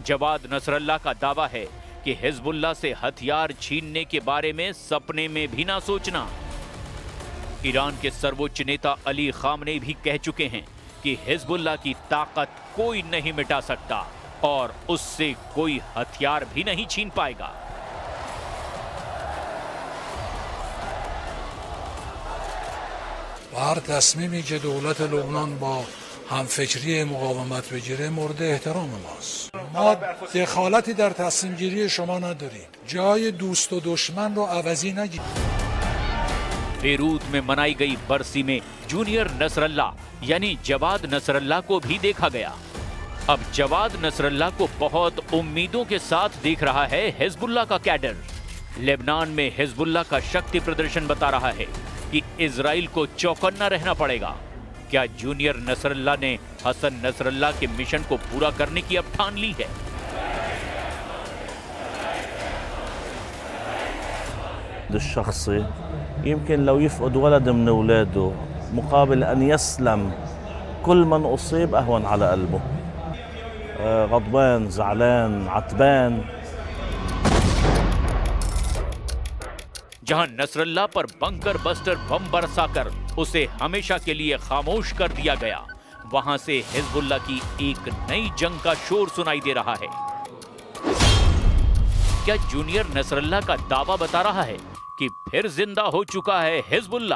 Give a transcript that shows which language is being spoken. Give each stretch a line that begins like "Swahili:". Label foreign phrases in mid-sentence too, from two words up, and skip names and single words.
Hindi: जवाद नसरल्लाह का दावा है कि हिजबुल्लाह से हथियार छीनने के बारे में सपने में भी ना सोचना। ईरान के सर्वोच्च नेता अली खामनेई भी कह चुके हैं कि हिजबुल्लाह की ताकत कोई नहीं मिटा सकता और उससे कोई हथियार भी नहीं छीन पाएगा।
Persian: هر تصمیمی که دولت لبنان با همفکری مقاومت بگیره مورد احترام ماست. ما دخالتی در تصمیم گیری شما نداریم. جای دوست و دشمن رو عوضی نگیریم.
Hindi: बेरूत में मनाई गई बरसी में जूनियर नसरल्लाह यानी जवाद नसरल्लाह को भी देखा गया। अब जवाद नसरल्लाह को बहुत उम्मीदों के साथ देख रहा है हिजबुल्लाह का कैडर। लेबनान में हिजबुल्लाह का शक्ति प्रदर्शन बता रहा है कि इजराइल को चौकन्ना रहना पड़ेगा। क्या जूनियर नसरल्लाह ने हसन नसरल्लाह के मिशन को पूरा करने की अब ठान ली है?
Arabic: الشخصي يمكن لو يفقد ولد من اولاده مقابل ان يسلم كل من اصيب اهون على قلبه. غضبان، زعلان، عتبان।
Hindi: जहां नसरल्लाह पर
English: bunker buster bomb
Hindi: बरसाकर उसे हमेशा के लिए खामोश कर दिया गया, वहां से हिजबुल्लाह की एक नई जंग का शोर सुनाई दे रहा है। क्या जूनियर नसरल्लाह का दावा बता रहा है कि फिर जिंदा हो चुका है हिजबुल्लाह?